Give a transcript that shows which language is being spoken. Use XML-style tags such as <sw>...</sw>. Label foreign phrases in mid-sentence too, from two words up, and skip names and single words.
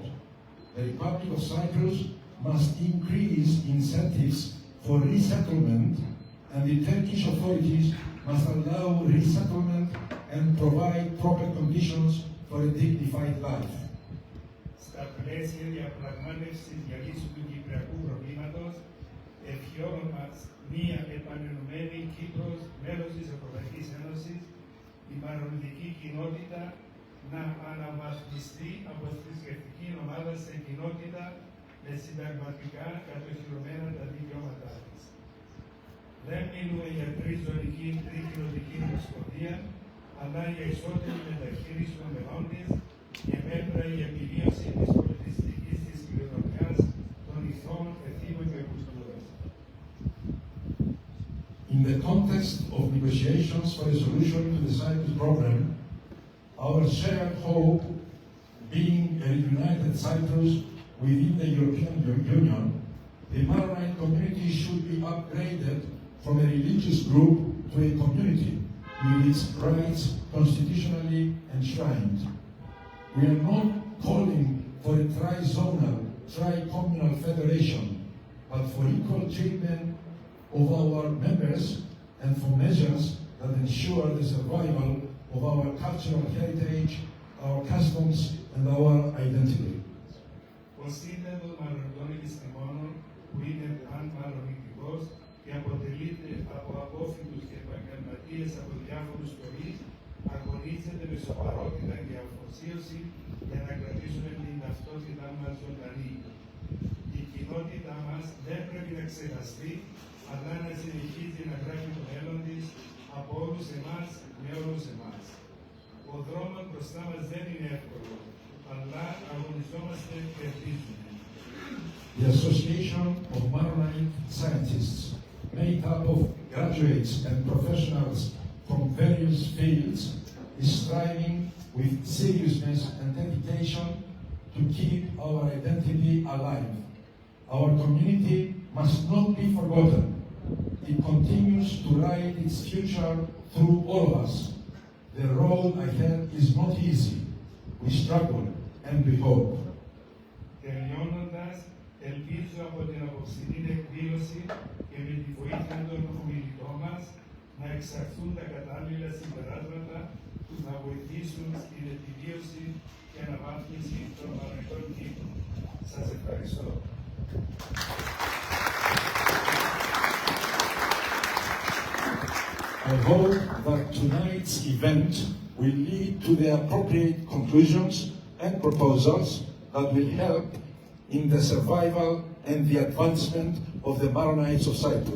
<en>The Republic of Cyprus must increase incentives for resettlement, and the Turkish authorities must allow resettlement and provide proper conditions for a dignified life.</en> <el>Στα πλαίσια διαπραγμάτευσης για λύση του κυπριακού προβλήματος, ευχιόμαστε μας μία επανενωμένη Κύπρος, μέλος της Ευρωπαϊκής Ένωσης, η μαρονιτική κοινότητα να αναβαθμιστεί από θρησκευτική ομάδα σε κοινότητα με συνταγματικά κατοχυρωμένα τα δικαιώματά της. Δεν μιλούμε για τριζωνική, τρικοινοτική ομοσπονδία, αλλά για ισότιμη μεταχείριση των μελών της και μέτρα για επιβίωση της πολιτιστικής της κληρονομιάς των ηθών, εθήμων και κουλτούρας.</el> <en>In the context of negotiations for a solution to the Cyprus problem, our shared hope being a reunited Cyprus within the European Union, the Maronite community should be upgraded from a religious group to a community with its rights constitutionally enshrined. We are not calling for a tri-zonal, tri-communal federation, but for equal treatment of our members and for measures that ensure the survival of our cultural heritage, our customs, and our identity.</en> <el>Ο σύνδεσμος Μαρονιτών Επιστημόνων, που είναι πανμαρονιτικός και αποτελείται από απόφοιτους και επαγγελματίες από διάφορους τομείς, αγωνίζεται με σοβαρότητα και αφοσίωση για να κρατήσουμε την ταυτότητά μας ζωντανή. Η κοινότητά μας δεν πρέπει να ξεχαστεί, αλλά να συνεχίζει να γράφει το μέλλον της από όλους εμάς με όλους εμάς. Ο δρόμος μπροστά μας δεν είναι εύκολο, αλλά αγωνιζόμαστε και ελπίζουμε.</el> <en>The Association of Maronite Scientists, made up of graduates and professionals from various fields, is striving with seriousness and dedication to keep our identity alive. Our community must not be forgotten. It continues to write its future through all of us. The road ahead is not easy. We struggle and we hope.</en> <el>Τελειώνοντας, ελπίζω από την απόψινή εκδήλωση και με τη βοήθεια των ομιλητών μας να εξαχθούν τα κατάλληλα συμπεράσματα που θα βοηθήσουν στην επιβίωση και αναβάθμιση των μαρονιτών κήπων. Σας ευχαριστώ.</el> <en>I hope that tonight's event will lead to the appropriate conclusions and proposals that will help in the survival and the advancement of the Maronites of Cyprus.</en>